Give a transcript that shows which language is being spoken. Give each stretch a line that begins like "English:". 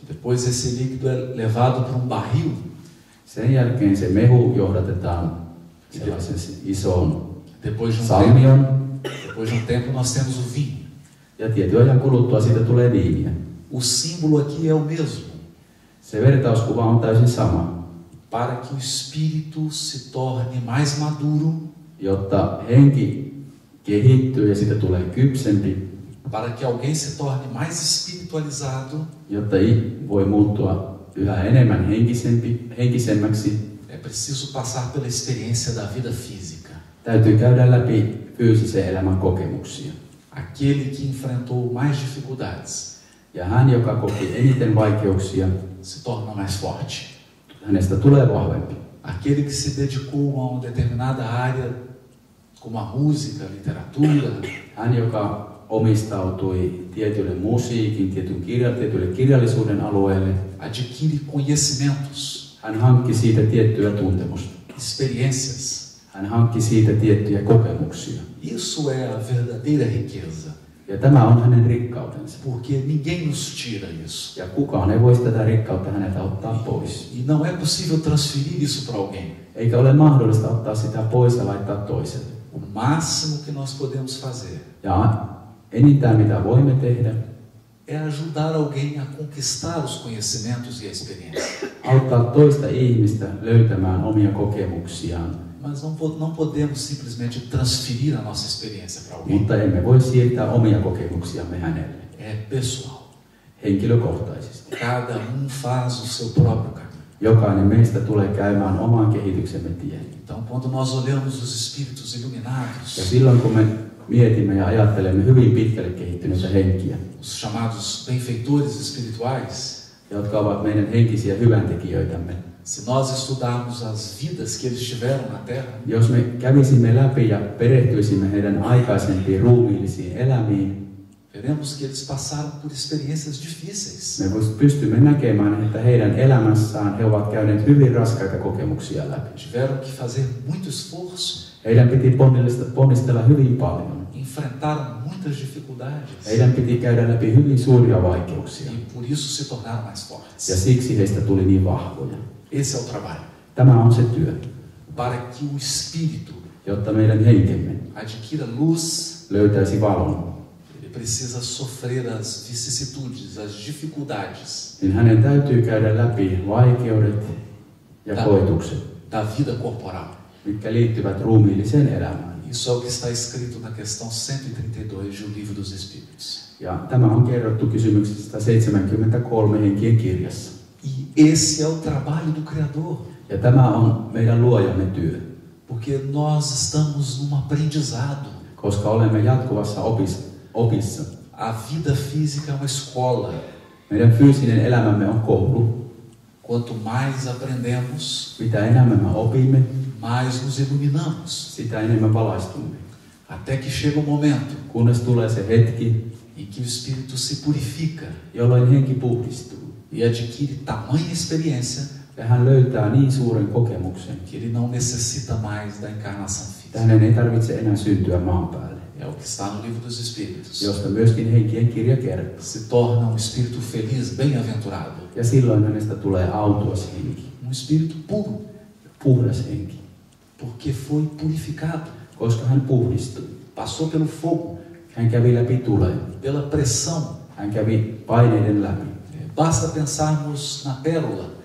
Portuguese: Depois esse líquido é levado para um barril.
Finnish: Sen jälkeen se mehu johdatetaan sellaisen isoon
Portuguese: depois
Finnish: salmion.
Portuguese: Depois de um tempo nós temos o vinho.
Finnish: Ja tietyn ajan kuluttua siitä tulee viiniä.
Portuguese: O símbolo aqui é o mesmo.
Finnish: Se vertauskuva on täysin sama.
Portuguese: Para que o espírito se torne mais maduro,
Finnish: jotta henki kehittyy ja siitä tulee kypsempi,
Portuguese: para que alguém se torne mais espiritualizado,
Finnish: jotta voi muuttua yhä enemmän henkisemmäksi,
Portuguese: é preciso passar pela experiência da vida física.
Finnish: Täytyy käydä läpi fyysisen elämän kokemuksia.
Portuguese: Aquele que enfrentou mais dificuldades,
Finnish: ja hän, joka koki eniten vaikeuksia,
Portuguese: se torna mais forte.
Finnish: Hänestä tulee vahvempi.
Portuguese: Aquele que se dedicou a uma determinada área, como a música, a literatura,
Finnish: hän, joka omistautui tietylle musiikin, tietylle kirjallisuuden alueelle,
Portuguese: adquire conhecimentos,
Finnish: hän hankki siitä tiettyä tuntemusta,
Portuguese: experiências.
Finnish: Hän hankki siitä tiettyjä kokemuksia.
Portuguese: Isso é a verdadeira riqueza.
Finnish: Ja tämä on hänen rikkautensa.
Portuguese: Porque ninguém nos tira isso.
Finnish: Ja kukaan ei voi tätä rikkautta häneltä ottaa pois.
Portuguese: E não é possível transferir isso para alguém.
Finnish: Eikä ole mahdollista ottaa sitä pois ja laittaa toiselle.
Portuguese: O máximo que nós podemos fazer
Finnish: ja enintään mitä voimme tehdä
Portuguese: é ajudar alguém a conquistar os conhecimentos e a experiência.
Finnish: Auttaa toista ihmistä löytämään omia kokemuksiaan.
Portuguese: Mas não podemos simplesmente transferir a nossa experiência para alguém.
Finnish: Mutta emme voi siirtää omia kokemuksiamme hänelle.
Portuguese: É pessoal.
Finnish: Henkilökohtaisesti.
Portuguese: Cada faz o seu próprio caminho.
Finnish: Jokainen meistä tulee käymään oman kehityksemme tien.
Portuguese: Então, quando nós olhamos os espíritos iluminados,
Finnish: ja silloin kun me mietimme ja ajattelemme hyvin pitkälle kehittyneitä henkiä,
Portuguese: os chamados benfeitores espirituais,
Finnish: jotka ovat meidän henkisiä hyväntekijöitämme,
Portuguese: se nós estudarmos as vidas que eles tiveram na Terra,
Finnish: jos me kävisimme läpi ja perehtyisimme heidän aikaisempiin ruumiillisiin elämiin,
Portuguese: veremos que eles passaram por experiências difíceis.
Finnish: Me pystymme näkemään, että heidän elämässään he ovat käyneet hyvin raskaita kokemuksia läpi.
Portuguese: Tiveram que fazer muito esforço.
Finnish: Heidän piti ponnistella hyvin paljon.
Portuguese: Enfrentaram muitas dificuldades.
Finnish: Heidän piti käydä läpi hyvin suuria vaikeuksia.
Portuguese: E por isso se tornaram mais fortes.
Finnish: Ja siksi heistä tuli niin vahvoja.
Portuguese: Esse é o trabalho.
Finnish: Tämä on se työ.
Portuguese: Para que o espírito,
Finnish: jotta meidän henkemme
Portuguese: adquira luz,
Finnish: löytäisi valon.
Portuguese: ele precisa sofrer as vicissitudes, as dificuldades
Finnish: niin hänen täytyy käydä läpi vaikeudet ja koetukset,
Portuguese: da vida corporal.
Finnish: mitkä liittyvät ruumiilliseen elämään.
Portuguese: Isso é o que está escrito na questão 132 do Livro dos Espíritos.
Finnish: Ja tämä on kerrottu kysymyksestä 73 henkien kirjassa.
Portuguese: E esse é o trabalho do Criador,
Finnish: Ja tämä on meidän luojamme työ,
Portuguese: porque nós estamos num aprendizado.
Finnish: koska olemme jatkuvassa opissa.
Portuguese: A vida física é uma escola.
Finnish: Meidän fyysinen elämämme on koulu.
Portuguese: Quanto mais aprendemos,
Finnish: Mitä enemmän me opimme,
Portuguese: mais nos iluminamos.
Finnish: sitä enemmän valaistumme.
Portuguese: Até que chega o momento
Finnish: Kunnes tulee se hetki,
Portuguese: em que o espírito se purifica
Finnish: jolloin henki puhdistuu.
Portuguese: e adquire tamanha experiência
Finnish: Ja hän löytää niin suuren kokemuksen,
Portuguese: que ele não necessita mais da encarnação
Finnish: että
Portuguese: física.
Finnish: hänen ei tarvitse enää syntyä maan päälle.
Portuguese: É o que está no Livro dos Espíritos.
Finnish: Josta myöskin henkien kirja kertoo.
Portuguese: Se torna um espírito feliz, bem-aventurado.
Finnish: Ja silloin hänestä tulee autuas henki,
Portuguese: Um espírito puro,
Finnish: puhdas henki,
Portuguese: porque foi purificado.
Finnish: koska hän puhdistui.
Portuguese: Passou pelo fogo,
Finnish: Hän kävi läpi tuleen.
Portuguese: pela pressão.
Finnish: Hän kävi paineiden läpi.
Portuguese: Basta pensarmos na pérola.